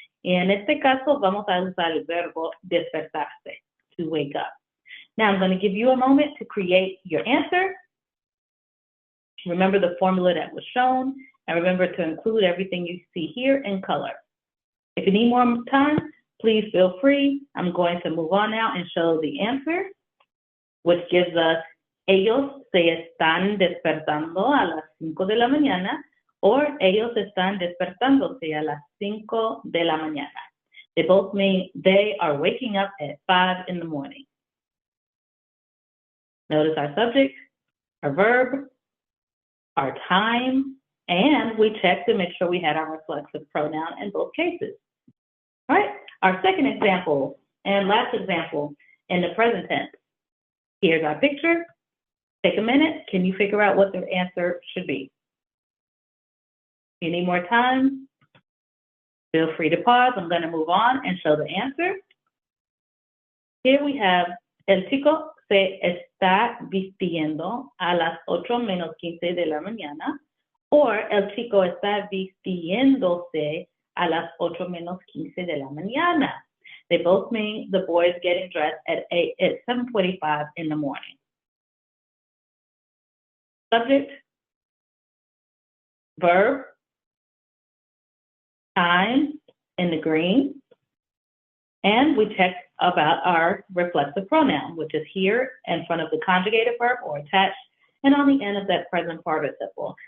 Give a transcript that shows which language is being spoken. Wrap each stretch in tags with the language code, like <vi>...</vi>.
<es>En este caso, vamos a usar el verbo despertarse,</es> <en>to wake up. Now, I'm going to give you a moment to create your answer. Remember the formula that was shown, and remember to include everything you see here in color. If you need more time, please feel free. I'm going to move on now and show the answer, which gives us</en> <es>ellos se están despertando a las 5 de la mañana, or ellos están despertándose a las 5 de la mañana.</es> <en>They both mean they are waking up at 5 in the morning. Notice our subject, our verb, our time, and we checked to make sure we had our reflexive pronoun in both cases. All right, our second example and last example in the present tense. Here's our picture. Take a minute. Can you figure out what the answer should be? If you need more time, feel free to pause. I'm going to move on and show the answer. Here we have</en> <es>el chico se está vistiendo a las 8:15 de la mañana, or el chico está vistiéndose a las 8:15 de la mañana.</es> <en>They both mean the boy is getting dressed at 7:45 in the morning. Subject, verb, time in the green, and we check about our reflexive pronoun, which is here in front of the conjugated verb or attached, and on the end of that present participle.</en>